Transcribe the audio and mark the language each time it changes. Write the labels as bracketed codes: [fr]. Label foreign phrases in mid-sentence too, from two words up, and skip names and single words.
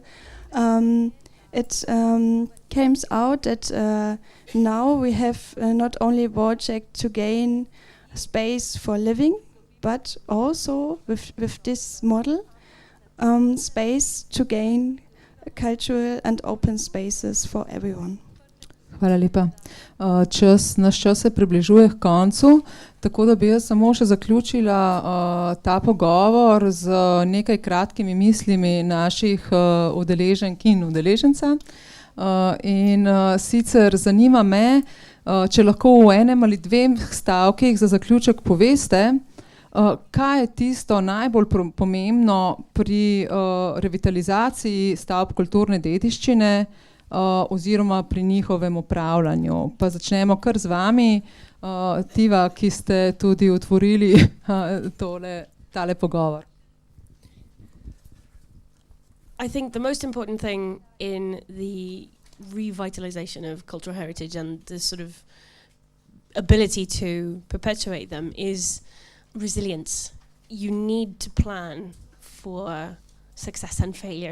[en] It comes out that now we have not only a project to gain space for living, but also with this model space to gain cultural and open spaces for everyone. [sl] Hvala lepa. Naš čas se približuje k koncu, tako da bi jaz samo še zaključila ta pogovor z nekaj kratkimi mislimi naših udeleženk in udeleženca. In sicer zanima me, če lahko v enem ali dveh stavkih za zaključek poveste, kaj je tisto najbolj pomembno pri revitalizaciji stavb kulturne dediščine oziroma pri njihovem upravljanju. Pa začnemo kar z vami, Tiva, ki ste tudi otvorili tale pogovor. [en] I think the most important thing in the revitalization of cultural heritage and the sort of ability to perpetuate them is resilience. You need to plan for success and failure.